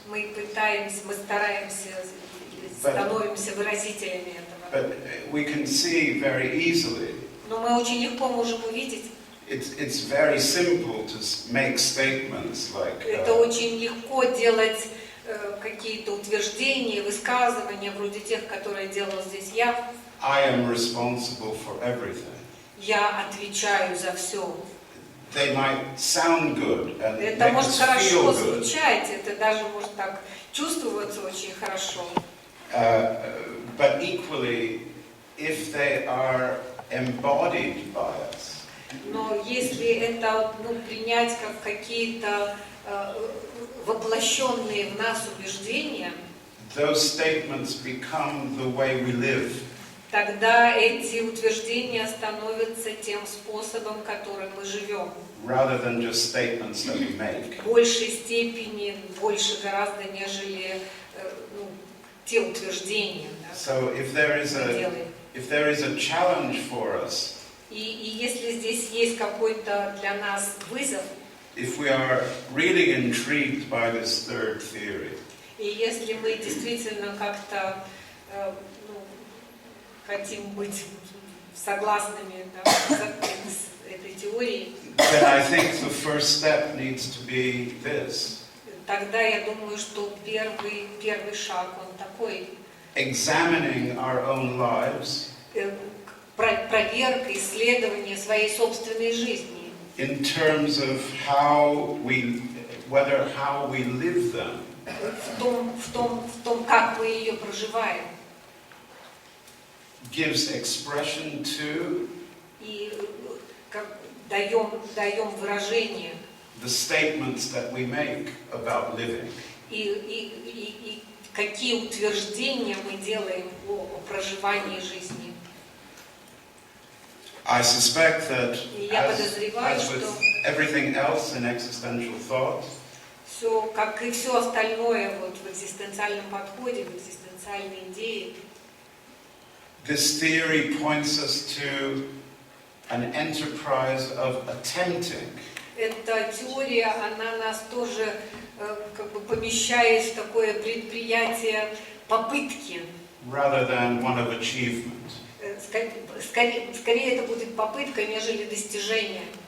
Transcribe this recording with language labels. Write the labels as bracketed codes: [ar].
[ru] мы стараемся, становимся выразителями этого. [en] But we can see very easily. [ru] Но мы очень легко можем увидеть. [en] It's very simple to make statements like. [ru] Это очень легко делать какие-то утверждения, высказывания вроде тех, которые делал здесь я. [en] I am responsible for everything. [ru] Я отвечаю за все. [en] They might sound good and [ru] Это [en] make [ru] может [en] us [ru] хорошо [en] feel good. [ru] звучать, это даже может так чувствоваться очень хорошо. [en] But equally, if they are embodied by us, [ru] Но если это принять как какие-то воплощенные в нас убеждения, [en] those statements become the way we live. [ru] тогда эти утверждения становятся тем способом, которым мы живем. [en] Rather than just statements that we make. [ru] В большей степени, больше гораздо, нежели те утверждения, да, [en] So if there is a challenge for us, [ru] и если здесь есть какой-то для нас вызов, [en] if we are really intrigued by this third theory, [ru] и если мы действительно как-то хотим быть согласными, да, с этой теорией, [en] then I think the first step needs to be this. [ru] тогда я думаю, что первый шаг, он такой. [en] Examining our own lives [ru] Проверка, исследование своей собственной жизни. [en] in terms of how we live them. [ru] В том, как мы ее проживаем. [en] Gives expression to [ru] И даем выражение. [en] the statements that we make about living. [ru] И какие утверждения мы делаем о проживании жизни. [en] I suspect that [ru] Я подозреваю, [en] as with [ru] что [en] everything else in existential thought, [ru] все, как и все остальное вот в экзистенциальном подходе, в экзистенциальной идее, [en] this theory points us to an enterprise of attempting [ru] эта теория, она нас тоже как бы помещает в такое предприятие попытки. [en] rather than one of achievement. [ru] Скорее это будет попытка, нежели достижение.